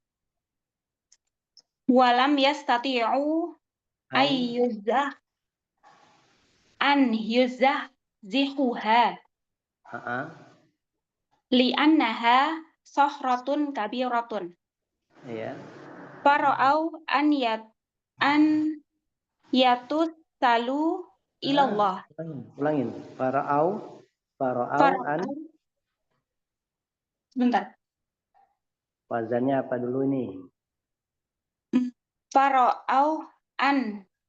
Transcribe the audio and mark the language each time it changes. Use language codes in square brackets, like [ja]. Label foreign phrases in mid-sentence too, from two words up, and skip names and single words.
[ar] ولم يستطيع أن يزحزحها لأنها صخرة كبيرة. [id] Iya. [ar] فرأوا أن يتوسلوا إلى الله. [id] Ulangin. [ar] فرأوا أن. [id] Sebentar. Wazannya apa dulu ini? [ar] فرأوا أن